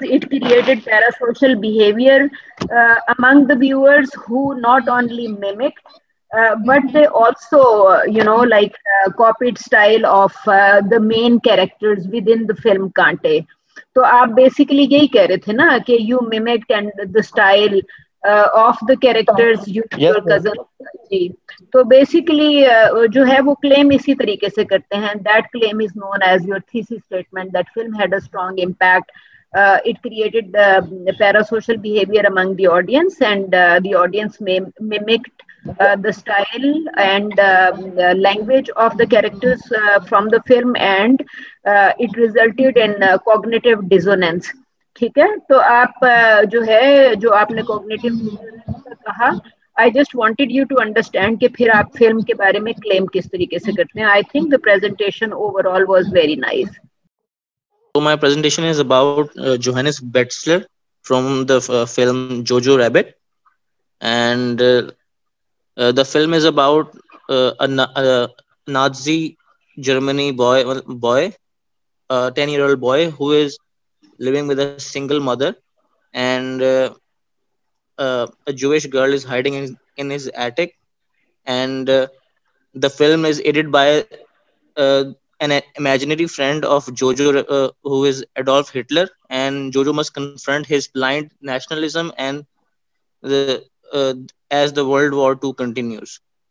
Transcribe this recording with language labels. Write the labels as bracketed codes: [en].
[en] It created parasocial behavior among the viewers who not only mimicked, but they also, copied style of the main characters within the film Kaante. [hi] तो आप basically यही कह रहे थे ना कि [en] you mimicked and the style of the characters you your cousin. [hi] जी, तो basically जो है वो क्लेम इसी तरीके से करते हैं. [en] That claim is known as your thesis statement that film had a strong impact. It created the parasocial behavior among the audience, and the audience mimicked the style and language of the characters from the film, and it resulted in cognitive dissonance. [hi] ठीक है, तो आप जो है जो आपने cognitive dissonance का कहा, [en] I just wanted you to understand [hi] कि फिर आप फिल्म के बारे में claim किस तरीके से करते हैं. [en] I think the presentation overall was very nice. So my presentation is about Johannes Betzler from the film Jojo Rabbit, and the film is about a Nazi Germany boy, a 10-year-old boy who is living with a single mother, and a Jewish girl is hiding in his attic, and the film is aided by an imaginary friend of Jojo, who is Adolf Hitler, and Jojo must confront his blind nationalism and as the World War II continues.